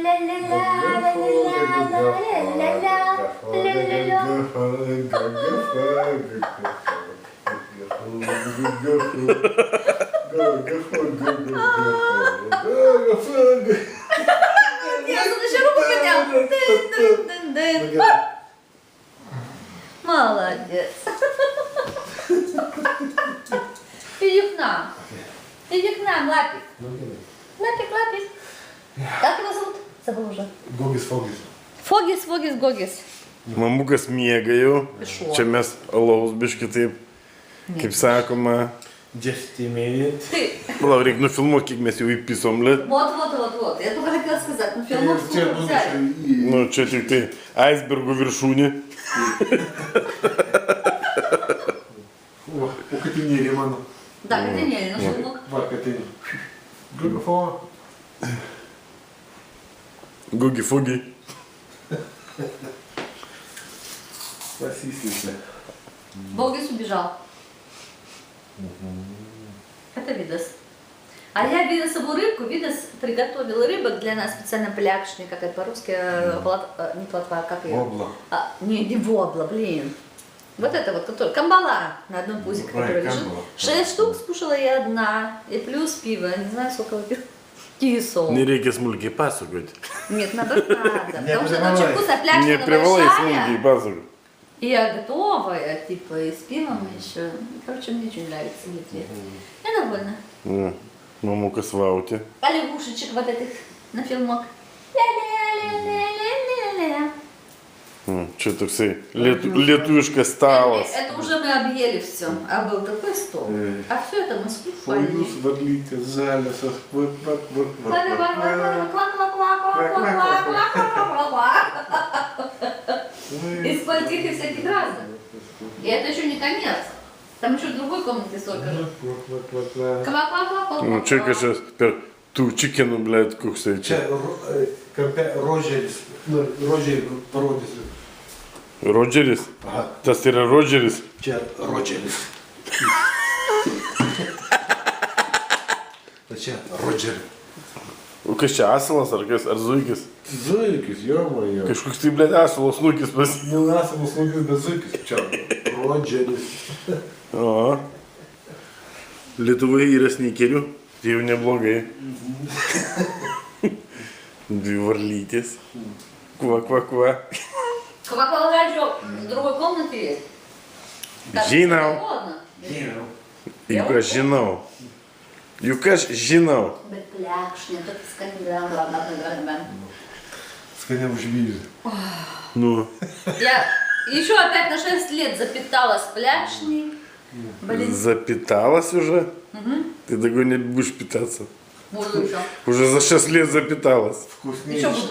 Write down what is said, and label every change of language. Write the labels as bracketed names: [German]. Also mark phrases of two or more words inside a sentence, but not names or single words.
[Russian] Я тут еще руку поднял. Дын-дын-дын-дын. Молодец. Иди к нам. Иди к нам, Лапик. Лапик, Лапик. Как его зовут? Забыл уже. Гогис, Фогис. Фогис, Фогис, Гогис. [Lithuanian] Mamukas miegaju. Šuo. Čia mes alaus biški taip, kaip sakoma. [English] 10 minutes. [Russian] Ты. [Lithuanian] Palauk, reikia nufilmuoti, kiek mes jau įpisom lit. [Russian] Вот. Я только хотела сказать. Ну, фильмов сколько взяли. [Lithuanian] Nu, čia tik tai aisbergo viršūnė. [Russian] О, Катинери, мano. Да, Катинели, ну фильмок. Va, Катинери. Гугофо. Gugi-fugi. Спасибо. Гогис убежал. Это Видас. А я Видасову рыбку, Видас приготовил рыбок для нас специально плякшни, как это по-русски, не плотва, как ее? Вобла. Не вобла, блин. Вот это вот, который, камбала на одном пузе, который лежит. камбала. 6 штук скушала я одна, и плюс пиво, не знаю, сколько выпил. Кисол. [Lithuanian] Nereikia smulkiai pasakoti. [Russian] Нет, наоборот, надо. Не Потому что это очень [Lithuanian] привалай. [Russian] вкусно, плякшна [Lithuanian] Ne privalai smulkiai [Russian] большая. [Lithuanian] pasakoti. [Russian] И я готовая, типа, и с пивом еще. Короче, мне очень нравится в Литве. Я довольна. [Lithuanian] Ne. Mamukas vauti. [Russian] А лягушечек вот этих на фильмок. Ля-ля-ля-ля-ля-ля-ля. [Lithuanian] Čia toksai lietuviškas stalas. [Russian] Это уже мы объели все, а был такой стол. А все это мы скупали. Фойус, Варлика, Залесов. Из скольких и всяких разных. И это еще не конец. Там еще в другой комнате столько же. [Lithuanian] Nu, čia kažkas per tų čikinų, blėt, koksai Čia čia. Rodžeris. Rodžerį parodysiu. Rodžeris? Aha. Tas yra Rodžeris. Čia Rodžeris. Tai čia Rodžeris. O kas čia asilas ar kas? Ar zuikis? Zuikis, jo. Kažkoks tai, blėt, asilas nukis pas... Nenasamas lūgis, bet zuikis. Čia Rodžeris. O. Lietuvoje yra sneikerių. Tai jau neblogai. Dvi varlytės. Kva. [Russian] Кваквалгачок в другой комнате есть. Так, [Lithuanian] Žinau. [Russian] холодно. [Lithuanian] Juk aš žinau. Juk aš žinau. Bet plekšnė, tokia skandinavė. [Russian] Скорее užvyžiu. [Lithuanian] Nu. [Russian] Я еще опять на 6 лет запиталась плякшней. Блин, Запиталась уже? Ты такой не будешь питаться. буду еще. Уже за 6 лет запиталась. Еще буду.